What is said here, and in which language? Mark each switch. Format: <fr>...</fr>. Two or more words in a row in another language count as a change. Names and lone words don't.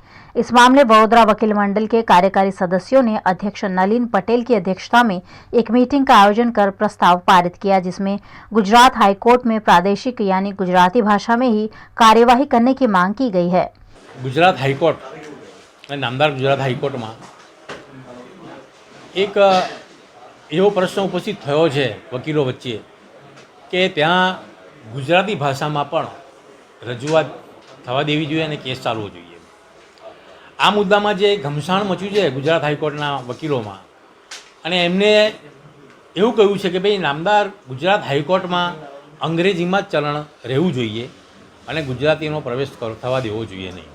<hi>इस मामले वडोदरा वकील मंडल के कार्यकारी सदस्यों ने अध्यक्ष नलिन पटेल की अध्यक्षता में एक मीटिंग का आयोजन कर प्रस्ताव पारित किया, जिसमें गुजरात हाईकोर्ट में प्रादेशिक यानी गुजराती भाषा में ही कार्यवाही करने की मांग की गई है।</hi> <gu>ગુજરાત હાઈકોર્ટ નામદાર ગુજરાત હાઈકોર્ટ માં એક એવો પ્રશ્ન ઉપસ્થિત થયો છે વકીલો વચ્ચે કે ત્યાં ગુજરાતી ભાષામાં પણ રજૂઆત થવા દેવી જોઈએ અને કેસ ચાલવો જોઈએ. આ મુદ્દામાં જે ઘમસાણ મચ્યું છે ગુજરાત હાઈકોર્ટના વકીલોમાં, અને એમને એવું કહ્યું છે કે ભાઈ નામદાર ગુજરાત હાઈકોર્ટમાં અંગ્રેજીમાં જ ચલણ રહેવું જોઈએ અને ગુજરાતીનો પ્રવેશ થવા દેવો જોઈએ નહીં.</gu>